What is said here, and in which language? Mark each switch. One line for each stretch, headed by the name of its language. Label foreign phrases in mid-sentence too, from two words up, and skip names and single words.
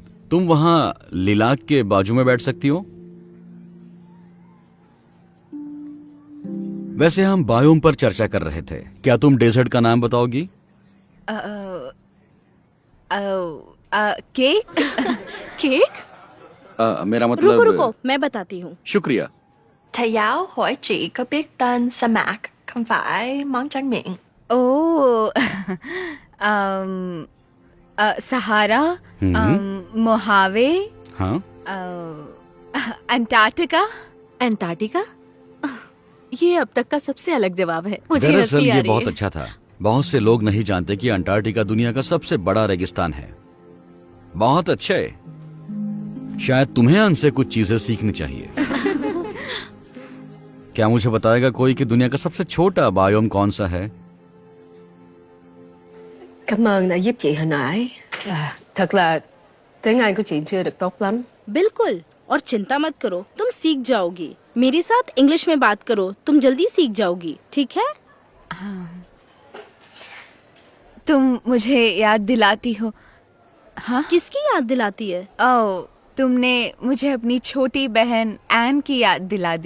Hindi: तुम वहाँ लिलाक के बाजू में बैठ सकती हो। वैसे हम बायोम पर चर्चा कर रहे थे। क्या तुम डेजर्ट का नाम बताओगी? केक। केक? मेरा मतलब। रुको रुको, मैं बताती हूँ। शुक्रिया।
Vietnamese: Thầy giáo hỏi chị có biết tên sa mạc không phải món tráng miệng.
Hindi: ओ, सहारा, मोहावे, हाँ, अंटार्कटिका। अंटार्कटिका? ये अब तक का सबसे अलग जवाब है। मुझे दरअसल हंसी आ ये रही बहुत है। अच्छा था। बहुत से लोग नहीं जानते कि अंटार्कटिका दुनिया का सबसे बड़ा रेगिस्तान है। बहुत अच्छे। शायद तुम्हें उनसे कुछ चीजें सीखनी चाहिए। क्या मुझे बताएगा कोई कि दुनिया का सबसे छोटा बायोम कौन सा है?
Vietnamese: Cảm ơn đã giúp chị hồi nãy. Thật là tiếng Anh của chị chưa được tốt lắm.
Hindi: बिल्कुल, और चिंता मत करो, तुम सीख जाओगी। मेरे साथ इंग्लिश में बात करो, तुम जल्दी सीख जाओगी, ठीक है? तुम मुझे याद दिलाती हो। हाँ, किसकी याद दिलाती है? ओ, तुमने मुझे अपनी छोटी बहन एन की याद दिला दी।